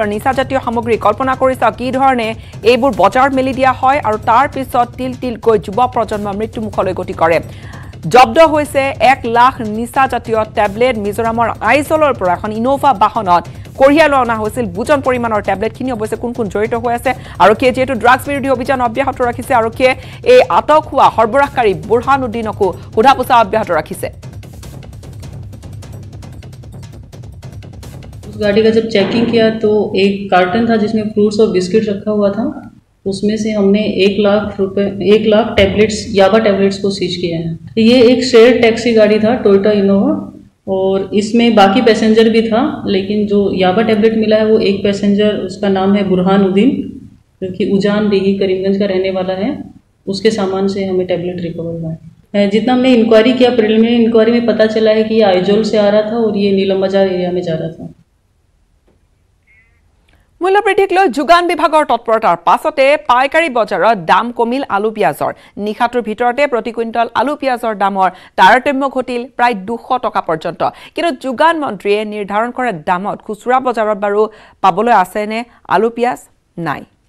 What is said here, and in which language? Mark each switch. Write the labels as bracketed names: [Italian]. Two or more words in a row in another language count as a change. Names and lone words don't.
[Assamese] নিচা জাতীয় সামগ্ৰী কল্পনা কৰিছে কি ধৰণে এইবোৰ বজাৰ মেলি দিয়া হয় আৰু তাৰ পিছত তিলকৈ যুৱ প্ৰজন্ম মৃত্যু মুখলৈ গতি কৰে জব্দ হৈছে 1 লাখ নিচা জাতীয় ট্যাবলেট মিজোৰামৰ আইজলৰ পৰা এখন ইনোভা বাহনত কঢ়িয়াই লৈ অনা হৈছিল বুজন পৰিমাণৰ ট্যাবলেটখিনি অৱশ্যে কোন জড়িত হৈ আছে আৰক্ষীয়ে যেটো ড্ৰাগছ বিৰোধী অভিযান অব্যাহত ৰাখিছে আৰক্ষীয়ে এই আটক হোৱা সৰবৰাহকাৰী বুৰহানুদ্দিনকো সোধাপোছা অব্যাহত ৰাখিছে [Hindi] उस गाड़ी का जब चेकिंग किया तो एक कार्टन था जिसमें फ्रूट्स और बिस्किट रखा हुआ था उसमें से हमने 1 लाख टैबलेट्स याबा टैबलेट्स को सीज किया है ये एक [English] share taxi [Hindi] गाड़ी था टोयोटा इनोवा और इसमें बाकी पैसेंजर भी था लेकिन जो याबा टैबलेट मिला है वो एक पैसेंजर उसका नाम है बुरहानुद्दीन जो कि उजान डीही करीमगंज का रहने वाला है उसके सामान से हमें टैबलेट रिकवर हुआ है जितना हमने इंक्वायरी किया [English] preliminary inquiry [Hindi] में पता चला है कि ये आइजोल से आ रहा था और ये नीलम बाजार एरिया में जा रहा था [Assamese] মূল্য বৃদ্ধিক লৈ যোগান বিভাগৰ তৎপৰতাৰ পাছতে পাইকাৰী বজাৰত দাম কমিল আলু পিয়াজৰ নিখাটোৰ ভিতৰতে প্ৰতি কুইণ্টল আলু পিয়াজৰ দামৰ তাৰতম্য ঘটিল প্ৰায় 200 টকা পৰ্যন্ত কিন্তু যোগান মন্ত্ৰীয়ে নিৰ্ধাৰণ কৰা দামত খুচুৰা বজাৰত বাৰু পাবলৈ আছে নে আলু পিয়াজ নাই